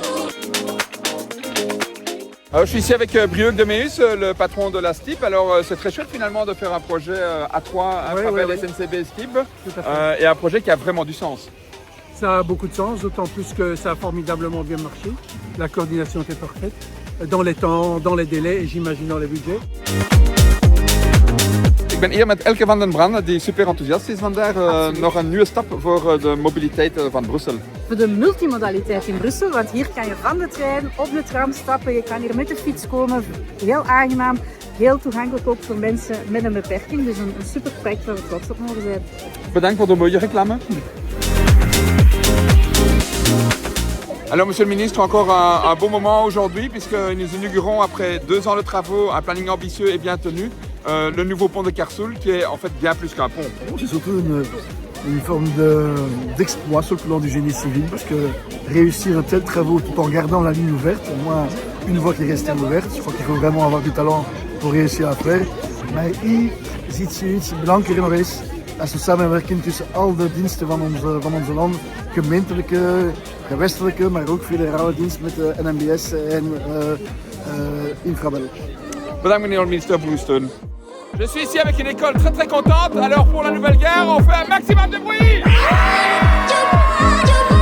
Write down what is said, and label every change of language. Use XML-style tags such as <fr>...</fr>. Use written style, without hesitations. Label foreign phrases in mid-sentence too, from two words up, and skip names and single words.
<fr>Alors, je suis ici avec Brieuc de Meus, le patron de la STIB. Alors c'est très chouette finalement de faire un projet à 3, un Fabel SNCB STIB, et un projet qui a vraiment du sens. Ça a beaucoup de sens, d'autant plus que ça a formidablement bien marché. La coordination était parfaite, dans les temps, dans les délais et j'imagine dans les budgets.</fr> <nl>Ik ben hier met Elke van den Brand, die super enthousiast is vandaag. Nog een nieuwe stap voor de mobiliteit van Brussel. Voor de multimodaliteit in Brussel, want hier kan je van de trein op de tram stappen, je kan hier met de fiets komen, heel aangenaam, heel toegankelijk ook voor mensen met een beperking. Dus een super project waar we trots op mogen zijn. Bedankt voor de mooie reclame.</nl> <fr>Alors monsieur le ministre, encore un bon moment aujourd'hui puisque nous inaugurons après 2 ans de travaux, un planning ambitieux et bien tenu, le nouveau pont de Kersoul qui est en fait bien plus qu'un pont. C'est surtout une forme d'exploit sur le plan du génie civil parce que réussir de tels travaux tout en gardant la ligne ouverte, au moins une voie qui reste ouverte, je crois qu'il faut vraiment avoir du talent pour réussir à faire.</fr> <nl>Maar hier ziet je iets belangrijker nog eens als we samenwerken tussen al de diensten van onze land, gemeentelijke, gewestelijke, maar ook federale diensten met de NMBS en Infrabel. Bedankt meneer</nl> <fr>le ministre</fr> <nl>pour uw steun.</nl> <fr>Je suis ici avec une école très contente, alors pour la nouvelle gare, on fait un maximum de bruit.</fr>